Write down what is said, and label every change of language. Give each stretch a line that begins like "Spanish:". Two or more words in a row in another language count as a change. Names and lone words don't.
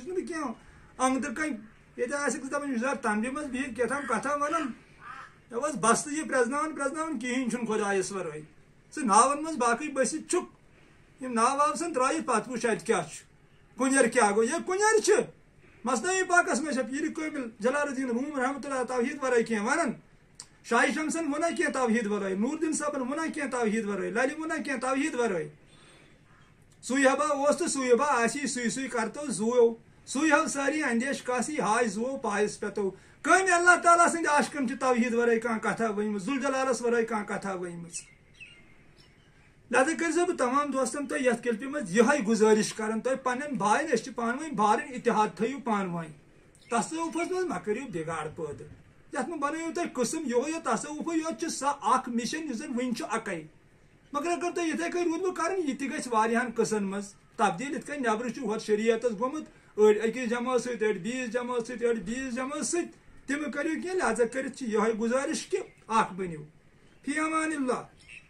Kashmiri: چھُنہٕ بہٕ کینٛہہ انگدٕ کنۍ ییٚتہِ آسٮ۪کھ دپان یہِ چھُ تمبرِ منٛز بِہِتھ کیٛاہتام کتھا ونان مےٚ اوس بستہٕ یہِ پرٛزناوان کہیٖنۍ چھُنہٕ خۄدایس ورٲے ژٕ ناون منٛز باقٕے بٔسِتھ چھُکھ یِم ناو واو سن ترٲیِتھ پتہٕ وٕچھ اتہِ کیٛاہ چھُ کُنٮ۪ر کیٛاہ گوٚو یہ کُنٮ۪ر چھِ مثنوی پاکس منٛز چھِ پیٖرِ کٲمِل جلال الدین روٗم
Arabic: رحمۃ اللہ
Kashmiri: توحیٖد ورٲے کینٛہہ ونان شاہِ شمسن ووٚنا کینٛہہ توحیٖد ورٲے نوٗر الدین صٲبن ووٚنا کینٛہہ توحیٖد ورٲے للہِ ووٚنا کینٛہہ توحیٖد ورٲے سُے ہبا اوس تہٕ سُے ہبا آسی سُے سُے کرتو زوٗیو سُے ہو ساری اندیش کاسی ہاے زوو پایس پٮ۪تو کٔمۍ اللہ تعالیٰ سٕنٛدِ عاشقن چھِ توحیٖد ورٲے کانٛہہ کتھا ؤنمٕژ ذوالجلالس ورٲے کانٛہہ کتھا ؤنمٕژ لہذا کٔرزیو بہٕ تمام دوستن تۄہہِ یتھ کلپہِ منٛز یِہے گُزٲرِش کران تۄہہِ پننٮ۪ن بایَن أسۍ چھِ پانہٕ ؤنۍ بارٕنۍ اتحاد تھٲیِو پانہٕ ؤنۍ تصوُفس منٛز مہ کٔرِو بِگاڑ پٲدٕ یتھ منٛز بنٲیِو تُہۍ قٕسم یِہوے یوت تصوُفٕے یوت چھُ سۄ اکھ مِشن یُس زن وُنہِ چھُ اکے مگر اگر تُہۍ یِتھے کٔنۍ روٗدوٕ کران یہِ تہِ گژھِ واریاہن قٕصن منٛز تبدیٖل یِتھ کٔنۍ نٮ۪برٕ چھُ ہۄتھ شریعتس گوٚمُت أڑۍ أکِس جمٲژ سۭتۍ أڑۍ بیٚیِس جمٲژ سۭتۍ أڑۍ بیٚیِس جمٲژ سۭتۍ تِم کٔرِو کینٛہہ لہذا کٔرِتھ چھِ یِہوے گُزٲرِش کہِ اکھ بٔنِو
Arabic: فی امان اللہ.